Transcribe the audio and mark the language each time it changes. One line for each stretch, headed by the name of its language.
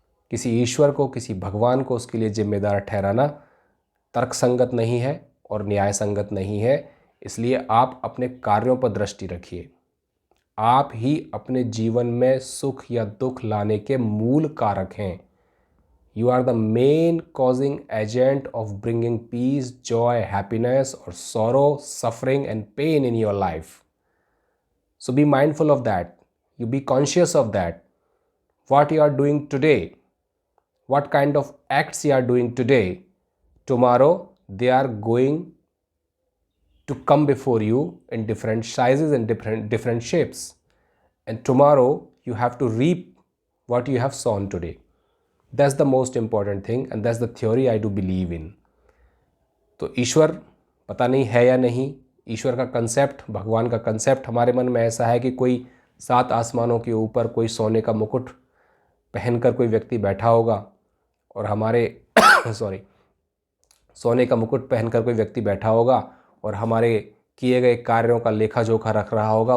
Hindi: किसी ईश्वर को, किसी भगवान को उसके लिए जिम्मेदार ठहराना तर्कसंगत नहीं है और न्याय संगत नहीं है। इसलिए आप अपने कार्यों पर दृष्टि रखिए, आप ही अपने जीवन में सुख या दुख लाने के मूल कारक हैं।
English: You are the main causing agent of bringing peace, joy, happiness, or sorrow, suffering, and pain in your life. So be mindful of that. You be conscious of that. What you are doing today, what kind of acts you are doing today, tomorrow they are going to come before you in different sizes and different shapes. And tomorrow you have to reap what you have sown today. That's the most important thing and that's the theory I do believe in.
Hindi: तो ईश्वर पता नहीं है या नहीं, ईश्वर का concept, भगवान का concept हमारे मन में ऐसा है कि कोई 7 आसमानों के ऊपर कोई सोने का मुकुट पहनकर कोई व्यक्ति बैठा होगा और हमारे सोने का मुकुट पहनकर कोई व्यक्ति बैठा होगा और हमारे किए गए कार्यों का लेखा जोखा रख रहा होगा।